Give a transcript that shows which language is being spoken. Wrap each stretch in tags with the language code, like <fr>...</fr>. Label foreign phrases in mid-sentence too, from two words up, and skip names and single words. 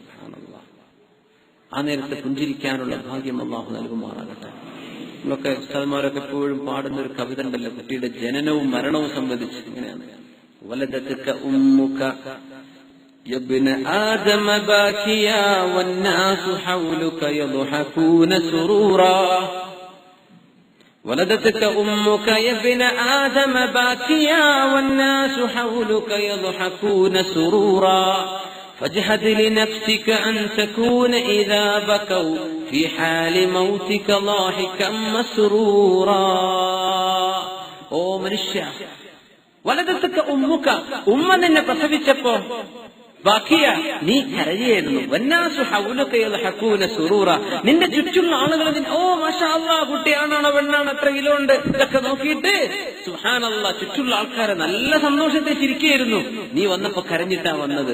<ml>ആ നേരത്തെ പുഞ്ചിരിക്കാനുള്ള ഭാഗ്യം അല്ലാഹു നൽകുമാറാകട്ടെ. നമ്മളൊക്കെ ഉസ്താദ്മാരൊക്കെ എപ്പോഴും പാടുന്ന ഒരു കവിത ഉണ്ടല്ലോ, കുട്ടിയുടെ ജനനവും മരണവും സംബന്ധിച്ച്. ഇങ്ങനെയാണ്:</ml> <ar>ولدتك أمك يا ابن آدم باكيا والناس حولك يضحكون سرورا. ولدتك أمك يا ابن آدم باكيا والناس حولك يضحكون سرورا فاجهد لنفسك أن تكون إذا بكوا في حال موتك ضاحكا مسرورا. أو منشا ولدتك أمك أمنا</ar> <ml>പ്രസവിച്ചപ്പോൾ ബാക്കിയ നീ കരയായിരുന്നു.</ml> <ar>والناس حولك يضحكون سرورا,</ar> <ml>നിന്റെ ചുറ്റുമുള്ള ആളുകൾ ഓ</ml> <ar>ما شاء الله</ar> <ml>കുട്ടിയാണോ പെണ്ണാണോ എത്ര കിലോ ഉണ്ട് ഇതൊക്കെ നോക്കിയിട്ട് സുബ്ഹാനല്ലാഹ് ചുറ്റുമുള്ള ആൾക്കാരെ നല്ല സന്തോഷത്തെ ചിരിക്കുകയായിരുന്നു. നീ വന്നപ്പോ കരഞ്ഞിട്ടാ വന്നത്.</ml>